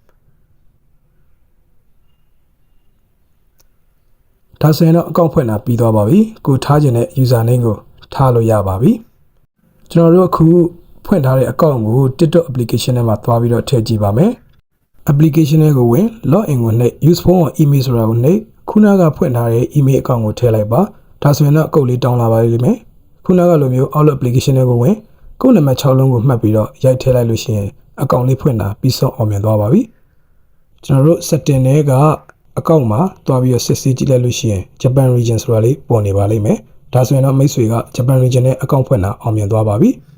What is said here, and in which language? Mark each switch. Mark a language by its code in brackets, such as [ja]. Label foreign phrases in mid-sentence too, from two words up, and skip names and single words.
[my] ဒါဆိုရင်တော့အကောင့်ဖွင့်တာပြီးသွားပါပြီကိုထားခြင်းတဲ့ [en] user name [my] ကိုထားလို့ရပါပြီကျွန်တော်တို့အခုဖွင့်ထားတဲ့အကောင့်ကို TikTok application ထဲမှာသွား ပြီးတော့ထည့်ကြည့်ပါမယ် application ကိုဝင် login ကိုနှိပ် [en] use phone or email [my] ဆိုတာကိုနှိပ်ခုနကဖွင့်ထားတဲ့ [en] email account [my] ကိုထည့်လိုက်ပါဒါဆိုရင်တော့အကုတ်လေးတောင်းလာပါလိမ့်မယ်ခုနကလိုမျိုး Outlook application ကိုဝင်ကုတ်နံပါတ်6လုံးကိုမှတ်ပြီးတော့ရိုက်ထည့်လိုက်လို့ရှိရင်အကောင့်လေးဖွင့်တာပြီးဆုံးအောင်မြင်သွားပါပြီကျွန်တော်တို့ setting တွေကအကောင့်မှာတွားပြီးတော့စစ်ဆေးကြည့်လိုက်လို့ရှိရင် Japan region ဆိုတာလေးပေါ်နေပါလိမ့်မယ်ဒါဆိုရင်တော့မိတ်ဆွေက Japan region နဲ့အကောင့်ဖွင့်တာအောင်မြင်သွားပါပြီ